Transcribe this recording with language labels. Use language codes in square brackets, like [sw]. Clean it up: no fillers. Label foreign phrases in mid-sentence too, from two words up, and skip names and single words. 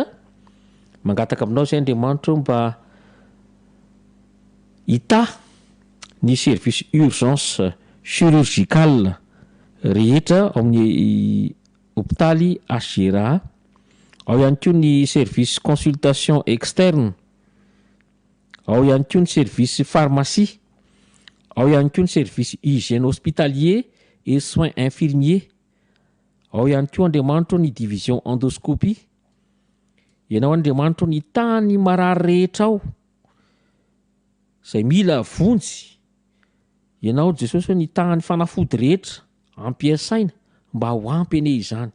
[mg] Mangataka aminao izay Andriamanitro mba hita ny [fr] service urgence chirurgicale [mg] rehetra ao amin'ny hopitaly HGRA. Ao ihany koa ny [fr] service consultation externe, [mg] ao ihany koa ny [fr] service pharmacie, [mg] ao ihany koa ny [fr] service hygiène hospitalier et soins infirmiers, [mg] ao ihany koa Andriamanitro ny [fr] division endoscopie. [mg] Ianao Andriamanitro ny tany marary rehetra ao izay mila vonjy, ianao Jesosy ny tany fanafody rehetra ampiasaina mba ho ampy ane izany.